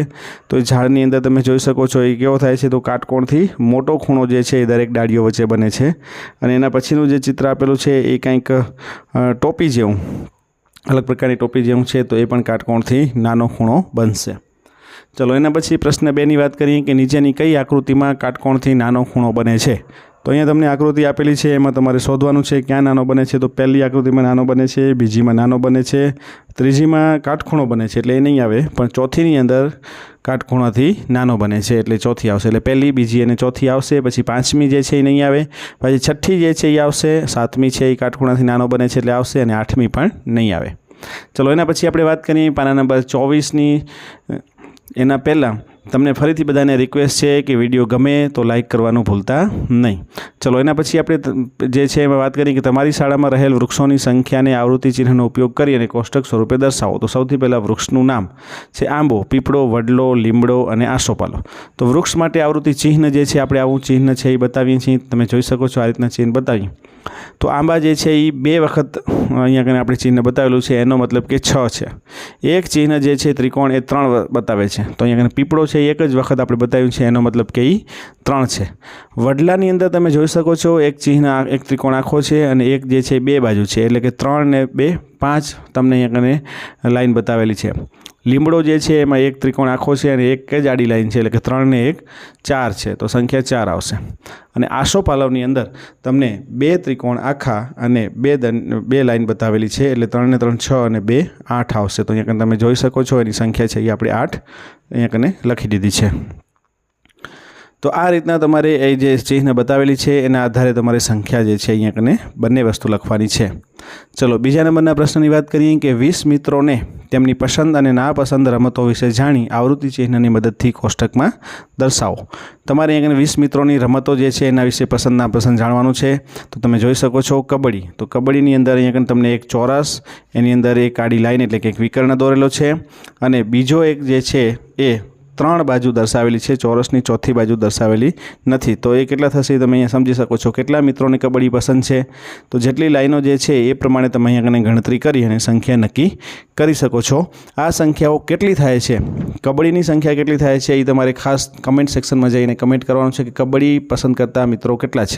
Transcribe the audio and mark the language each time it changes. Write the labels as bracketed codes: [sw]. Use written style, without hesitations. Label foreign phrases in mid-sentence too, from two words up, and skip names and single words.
[gu] તો એ ઝાડની અંદર તમે જોઈ શકો છો એ કેવો થાય છે તો કાટકોણથી મોટો ખૂણો જે છે એ દરેક ડાળીઓ વચ્ચે બને છે। અને એના પછીનું જે ચિત્ર આપેલું છે એ કંઈક ટોપી જેવું અલગ પ્રકારની ટોપી જેવું છે। તો એ પણ કાટકોણથી નાનો ખૂણો બનશે। ચલો એના પછી પ્રશ્ન 2 ની બાત કરીએ કિ નીચેની કઈ આકૃતિમાં કાટકોણથી નાનો ખૂણો બને છે। તો અહીંયા તમને આકૃતિ આપેલી છે, એમાં તમારે શોધવાનું છે ક્યાં નાનો બને છે। તો પહેલી આકૃતિમાં નાનો બને છે, બીજીમાં નાનો બને છે, ત્રીજીમાં કાટખૂણો બને છે એટલે એ નહીં આવે, પણ ચોથીની અંદર કાટખૂણાથી નાનો બને છે એટલે ચોથી આવશે। એટલે પહેલી, બીજી અને ચોથી આવશે। પછી પાંચમી જે છે એ નહીં આવે, પછી છઠ્ઠી જે છે એ આવશે, સાતમી છે એ કાટખૂણાથી નાનો બને છે એટલે આવશે અને આઠમી પણ નહીં આવે। ચલો એના પછી આપણે વાત કરીએ પાના નંબર 24 ની। એના પહલા તમને ફરીથી બધાને રિક્વેસ્ટ હૈ કિ વિડિયો ગમે તો લાઇક કરવાનું ભૂલતા નહીં। ચલો એના પછી આપણે જે છે એમાં વાત કરીએ કિ તમારી શાળામાં રહેલ વૃક્ષોની સંખ્યાને આવૃત્તિ ચિન્હનો ઉપયોગ કરી અને કોષ્ટક સ્વરૂપે દર્શાવો। તો સૌથી પહેલા વૃક્ષનું નામ છે આંબો, પીપળો, વડલો, લીમડો અને આસોપાલો। તો વૃક્ષ માટે આવૃત્તિ ચિન્હ જે છે આપણે આવું ચિન્હ છે એ બતાવીએ છીએ। તમે જોઈ શકો છો આ રીતના ચિન્હ બતાવીએ। તો આંબા જે છે એ 2 વખત અહીંયા કને આપણે ચિન્હ બતાવેલું છે, એનો મતલબ કે 6 છે। એક ચિન્હ જે છે ત્રિકોણ એ 3 બતાવે છે। તો અહીંયા કને પીપળો છે એક જ વખત આપણે બતાવ્યું છે, એનો મતલબ કે 3 છે। વડલાની અંદર તમે જોઈ શકો છો એક ચિહ્ન એક ત્રિકોણ આખો છે અને એક જે છે 2 બાજુ છે એટલે કે 3 ને 2 5 તમને અહીંયા કને લાઈન બતાવેલી છે। લીમડો જે છે એમાં એક ત્રિકોણ આખો છે અને એક જ આડી લાઈન છે એટલે કે 3 ને 1 4 છે તો સંખ્યા 4 આવશે। અને આસોપાલવની અંદર તમને 2 ત્રિકોણ આખા અને 2 લાઈન બતાવેલી છે એટલે 3 ને 3 6 અને 2 8 આવશે। તો અહીંયા કને તમે જોઈ શકો છો એની સંખ્યા છે એ આપણે 8 અહીંયા કને લખી દીધી છે। તો આ રીતના તમારે એ જે ચિન્હ બતાવેલી છે એના આધારે તમારે સંખ્યા જે છે અહીંયા કને બંને વસ્તુ લખવાની છે। ચલો બીજા નંબરના પ્રશ્નની વાત કરીએ કિ 20 મિત્રોને તેમની પસંદ અને નાપસંદ રમતો વિષે જાણી આવૃત્તિ ચિન્હની મદદથી કોષ્ટકમાં દર્શાવો। તમારે અહીંયા કને 20 મિત્રોની રમતો જે છે એના વિષે પસંદ નાપસંદ જાણવાનું છે। તો તમે જોઈ શકો છો કબડ્ડી। તો કબડ્ડીની અંદર અહીંયા કને તમને એક ચોરસ, એની અંદર એક આડી લાઇન એટલે કે એક વિકર્ણ દોરેલો છે અને બીજો એક જે છે એ 3 બાજુ દર્શાવેલી છે, ચોરસની ચોથી બાજુ દર્શાવેલી નથી। તો એ કેટલા થશે તમે અહીંયા સમજી શકો છો। કેટલા મિત્રોને કબડ્ડી પસંદ છે તો જેટલી લાઇનો જે છે એ પ્રમાણે તમે અહીંયા કને ગણતરી કરી અને સંખ્યા નક્કી કરી શકો છો। આ સંખ્યાઓ કેટલી થાય છે, કબડ્ડીની સંખ્યા કેટલી થાય છે એ તમારે ખાસ કમેન્ટ સેક્શનમાં જઈને કમેન્ટ કરવાનું છે કિ કબડ્ડી પસંદ કરતા મિત્રો કેટલા છે।